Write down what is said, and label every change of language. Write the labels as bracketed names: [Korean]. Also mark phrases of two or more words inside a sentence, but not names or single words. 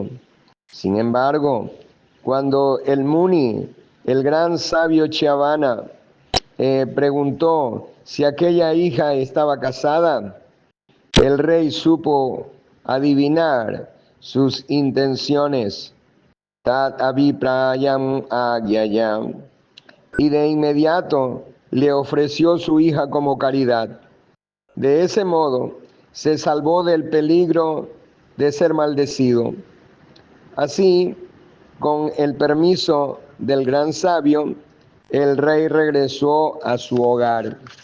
[Spanish] Sin embargo, cuando el Muni, el gran sabio Chiavana, preguntó si aquella hija estaba casada, el rey supo adivinar sus intenciones. [Sanskrit] Tat aviprayam agyayam. [Spanish] Y de inmediato le ofreció su hija como caridad. De ese modo se salvó del peligro de ser maldecido. Así, con el permiso del gran sabio, el rey regresó a su hogar.